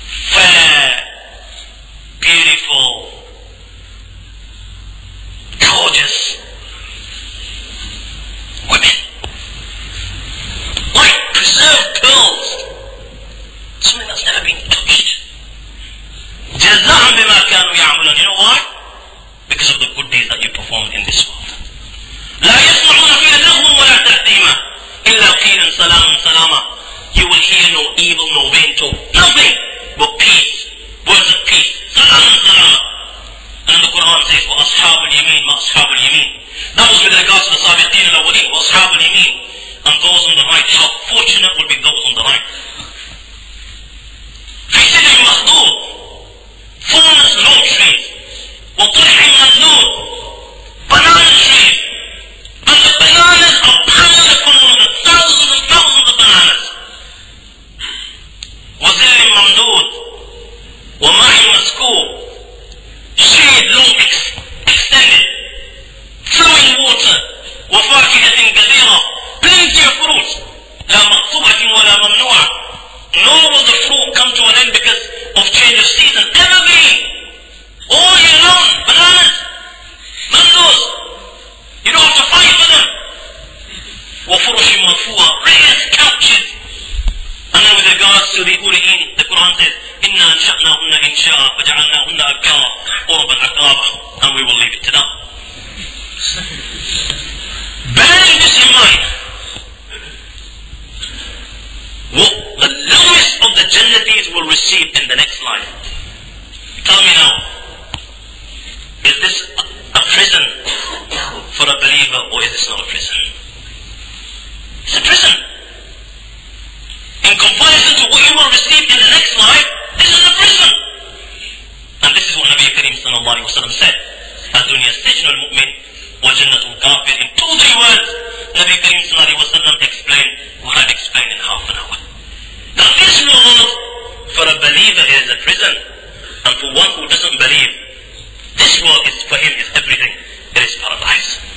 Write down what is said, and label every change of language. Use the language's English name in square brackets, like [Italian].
[English] Fair, beautiful, gorgeous women, like preserved pearls, something that's never been touched. [Arabic] جزاء بما كانوا يعملون. [English] You know why? Because of the good deeds that you performed in this world. [Arabic] لا يسمعون فيها لغوا ولا تأثيما إلا قيلا سلاما سلاما. [English] You will hear no evil, no vain talk, nothing but peace, words of peace. [Arabic] Salam salama. [English] And the Quran says, [Arabic] وَأَصْحَابُ الْيَمِينَ وَأَصْحَابُ الْيَمِينَ. [English] That was with regards to the Sabiqeen al-Awwalin, [Arabic] وَأَصْحَابُ الْيَمِينَ. [English] And those on the right, how fortunate will be those on the right. [Arabic] في سدر مخضود, [English] fullness low trees, [Arabic] وطلح ممدود, [English] banana trees. And the bananas are powerful with the thousands and thousands of bananas. [Arabic] وظل ممدود, وماء مسكوب, [English] shade long extended, flowing water, [Arabic] وفاكهة كثيرة, [English] plenty of fruits, [Arabic] لا مقطوعة ولا ممنوعة. [English] Nor will the fruit come to an end because of change of season. Everything, all year long, bananas, mangoes, you don't have to fight for them. [Arabic] وفرش مرفوعة, [English] rare couches. And then with regards to the Huri'in, the Quran says, [Arabic] إِنَّا أَنشَأْنَاهُنَّ إِنشَاءً فَجَعَلْنَاهُنَّ أَبْكَارًا عُرُبًا أَتْرَابًا. [English] And we will leave it to them. Bearing this in mind, what the lowest of the Jannatis will receive in the next life. Tell me now, is this a prison for a believer or is this not a prison? It's a prison. In comparison to what you will receive in the next life, this is a prison. And this is what Nabi Karim sallallahu alayhi wa sallam said. [Arabic] الدنيا سجن المؤمن وجنة الكافر. [English] In 2-3 words, Nabi Karim sallallahu alayhi wa sallam explained what I'd explained in half an hour. Now this world, for a believer, is a prison. And for one who doesn't believe, this world is for him is everything. It is paradise.